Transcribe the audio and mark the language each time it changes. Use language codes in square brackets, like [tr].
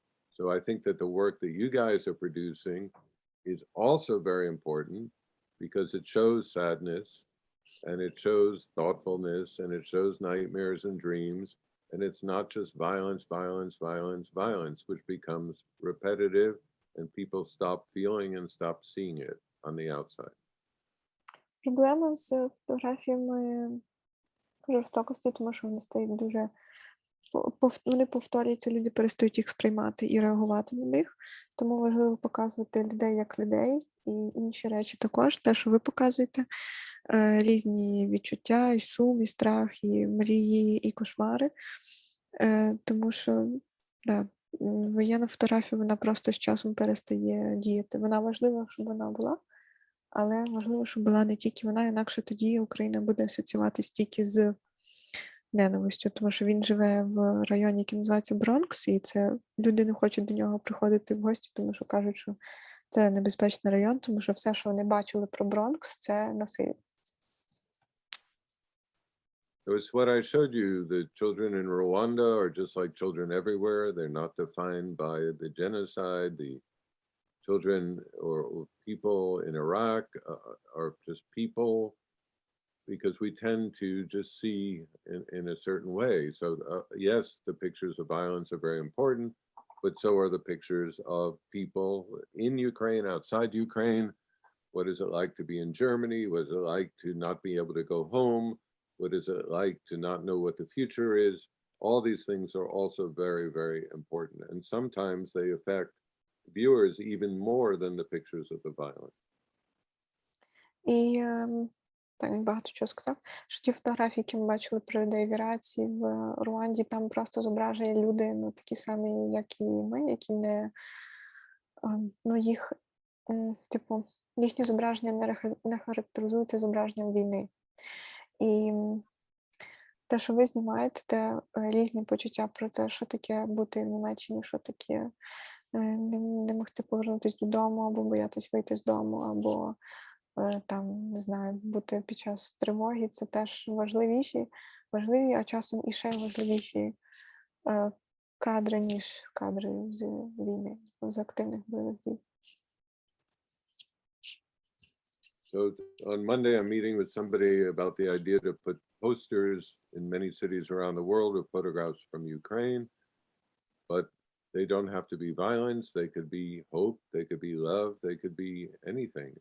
[en] So I think that the work that you guys are producing is also very important, because it shows sadness, and it shows thoughtfulness, and it shows nightmares and dreams, and it's not just violence, violence, violence, violence, which becomes repetitive, and people stop feeling and stop seeing it on the outside. [uk] Проблема з фотографіями жорстокості, тому що вони стають дуже вони повторюються, люди перестають їх сприймати і реагувати на них. Тому важливо показувати людей як людей і інші речі також, те, що ви показуєте, різні відчуття, і сум, і страх, і мрії, і кошмари. Тому що, да, воєнна фотографія, вона просто з часом перестає діяти. Вона важлива, щоб вона була, але важливо, щоб була не тільки вона, інакше тоді Україна буде асоціюватись тільки з ненавистю, тому що він живе в районі, який називається Бронкс, і це люди не хочуть до нього приходити в гості, тому що кажуть, що це небезпечний район, тому що все, що вони бачили про Бронкс, це насилля. [en] So it's what I showed you. The children in Rwanda are just like children everywhere. They're not defined by the genocide. The children or people in Iraq are just people, because we tend to just see in a certain way. So yes, the pictures of violence are very important, but so are the pictures of people in Ukraine, outside Ukraine. What is it like to be in Germany? What is it like to not be able to go home? What is it like to not know what the future is? All these things are also very, very important. And sometimes they affect viewers even more than the pictures of the violence. [uk] І так, він багато чого сказав, що ті фотографії, які ми бачили про людей в Іраці, в Руанді, там просто зображені люди, ну, такі самі, як і ми, які не, ну, їх, типу, їхнє зображення не характеризується зображенням війни. І те, що ви знімаєте, це різні почуття про те, що таке бути в Німеччині, що таке не могти повернутися додому, або боятись вийти з дому, або там, не знаю, бути під час тривоги, це теж важливі, а часом і ще важливіші кадри, ніж кадри з війни, з активних бойових дій. [en] So on Monday, I'm meeting with somebody about the idea to put posters in many cities around the world of photographs from Ukraine, but they don't have to be violence. They could be hope. They could be love. They could be anything.